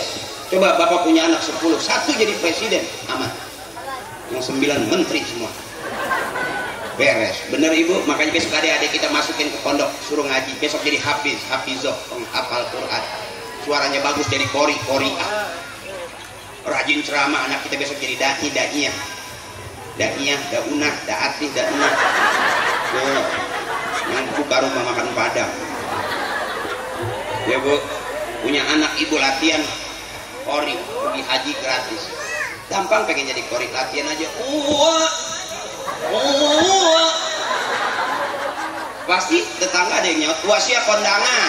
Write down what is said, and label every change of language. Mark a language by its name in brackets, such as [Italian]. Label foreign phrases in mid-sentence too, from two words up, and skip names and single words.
[Indonesian] Coba Bapak punya anak 10, 1 jadi presiden, aman. Yang 9 menteri semua. Beres, bener Ibu. Makanya besok adik-adik kita masukin ke pondok, suruh ngaji. Besok jadi hafizoh, penghafal Quran. Suaranya bagus jadi qori'ah. Rajin ceramah, anak kita besok jadi da'iyah, da'unah, da'atih, da'unah. Yang buka rumah makan padang. Ya Bu, punya anak Ibu latihan qori, pergi haji gratis. Gampang pengen jadi qori, latihan aja. Pasti tetangga ada yang nyaut, wah siap kondangan.